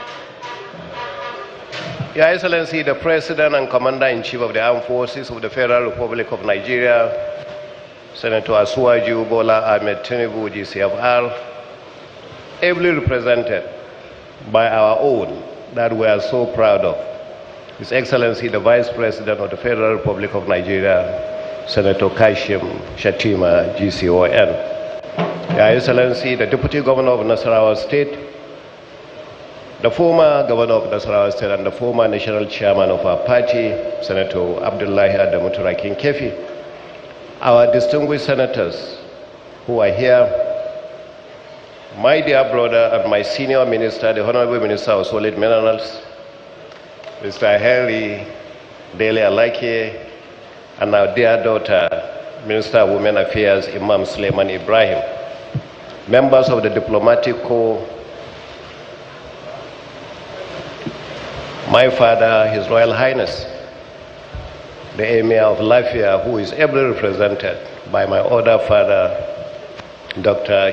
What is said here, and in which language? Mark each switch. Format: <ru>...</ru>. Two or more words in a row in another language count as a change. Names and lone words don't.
<en>Your Excellency, the President and Commander-in-Chief of the Armed Forces of the Federal Republic of Nigeria, Senator Asuwaju Bola Ahmed Tinubu, GCFR, ably represented by our own that we are so proud of, His Excellency, the Vice President of the Federal Republic of Nigeria, Senator Kashim Shettima, GCON. Your Excellency, the Deputy Governor of Nasarawa State, the former Governor of Nasarawa State and the former National Chairman of our party, Senator Abdullahi Adamu Turakin Kefi, our distinguished senators who are here, my dear brother and my senior minister, the Honorable Minister of Solid Minerals, Mr. Henry Dele Alaki, and our dear daughter, Minister of Women Affairs, Imam Suleiman Ibrahim, members of the Diplomatic Corps, my father, His Royal Highness, the Emir of Lafia, who is ably represented by my other father, Dr.</en>